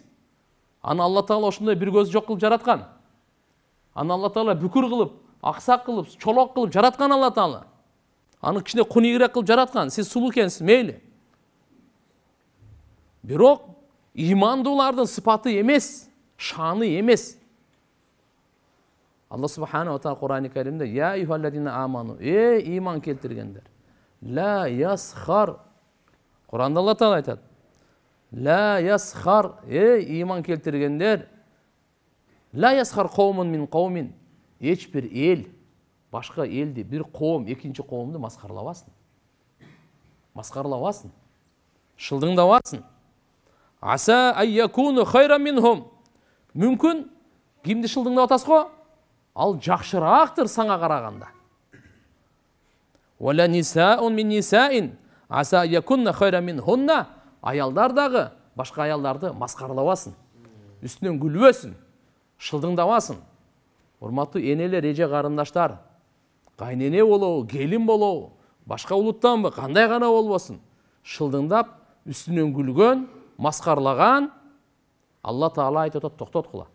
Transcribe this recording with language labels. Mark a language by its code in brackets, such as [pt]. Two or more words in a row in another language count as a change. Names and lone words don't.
[ky] Аны Алла Таала ошондой бир көзү жок кылып жараткан. Аны Алла Таала бүкүр кылып, аксак кылып, чолок кылып жараткан Алла Таала. Аны кичине кунигирээк кылып жараткан. Сиз сулуу экенсиз, мейли. Бирок имандуулардын сыпаты эмес, шаны эмес. Алла Субхана ва Таала Кур'ан-ы Каримде: [ar] "يا أيها الذين آمنوا", [ky] иман келтиргендер. [ar] لا يسخر. [ky] Кур'анда Алла Таала айтат: [ar] "لا يسخر", [ky] иман келтиргендер. [ar] لا يسخر قوم من قوم. [ky] Эч бир эл башка элди, бир коом экинчи коомду маскарлабасын. Маскарлабасын. Шылдыңдабасын. [ar] عسى أن يكونوا خيرا منهم. [ky] Мүмкүн кимди шылдыңдап атасыз го? ал жакшыраактыр саңа караганда. [ar] ولا نساء من نساء عسى أن يكن خيرا منهن. [ky] Аялдар дагы башка аялдарды маскаралабасын, үстүнөн күлбөсүн, шылдыңдабасын. Урматтуу энелер, эже карындаштар, кайнене болобу, келин болобу, башка улуттанбы, кандай гана болбосун, шылдыңдап, үстүнөн күлгөн, маскарлаган, Алла Таала айтып атат, токтот кыла.